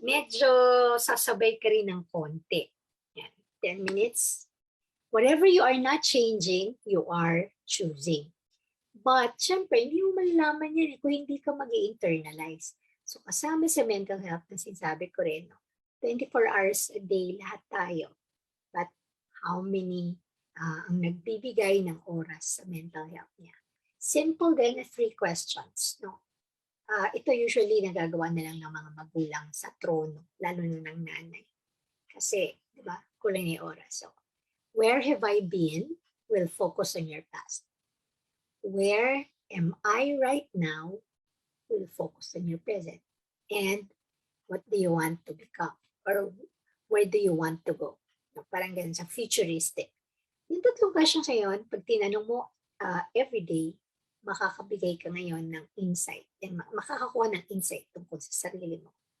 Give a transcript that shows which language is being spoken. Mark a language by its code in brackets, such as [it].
[tl] Medyo sasabay ka rin ng konti. Yan. 10 minutes. [en] Whatever you are not changing, you are choosing. [tl] But, syempre, hindi mo malalaman yan kung hindi ka mag-i-internalize. So, kasama sa mental health na sinasabi ko rin, no? [en] 24 hours a day, [tl] lahat tayo. [en] But, how many [tl] ang nagbibigay ng oras sa mental health niya? Simple din na 3 questions. No? Ito usually nagagawa na lang ng mga magulang sa trono, lalo na ng nanay. Kasi, di ba, kulang yung oras. [en] So, where have I been will focus on your past. Where am I right now will focus on your present. And what do you want to become? Or where do you want to go? [tl] No, parang ganun sa futuristic. Yung 3 questions ngayon, pag tinanong mo everyday, makakabigay ka ngayon ng insight and makakakuha ng insight tungkol sa sarili mo.